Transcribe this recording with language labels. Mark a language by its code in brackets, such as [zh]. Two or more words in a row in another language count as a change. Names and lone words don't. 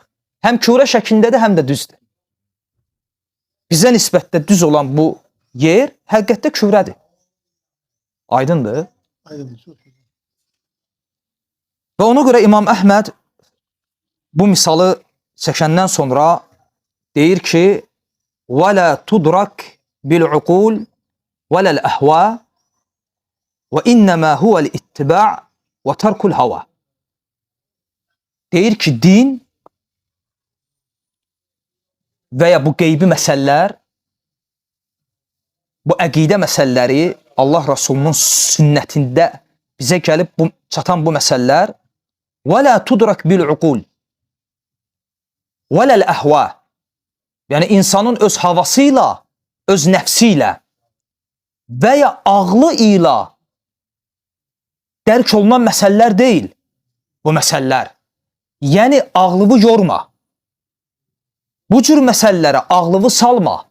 [az] Həm kürə şəklindədir, həm də düzdür. Bizə nisbətdə düz olan bu yer həqiqətdə kürədir. Aydındır? Aydındır. Və ona görə İmam Əhməd bu misalı çəkəndən sonra deyir ki, [ar] وَلَا تُدْرَكْ بِالْعُقُولِ وَلَا الْأَهْوَى وَإِنَّمَا هُوَ الْإِتِّبَاعِ وَتَرْكُ الْهَوَى. [az] Deyir ki, din və ya bu qeybi məsələlər, bu əqidə məsələləri Allah Rasulunun sünnətində bizə gəlib çatan bu məsələlər [ar] وَلَا تُدْرَكْ بِالْعُقُولِ وَلَا الْأَهْوَى. [az] Yəni insanın öz havası ilə, öz nəfsi ilə və ya ağlı ilə dərk olunan məsələlər deyil bu məsələlər. Yəni ağlını yorma. Bu cür məsələlərə ağlını salma.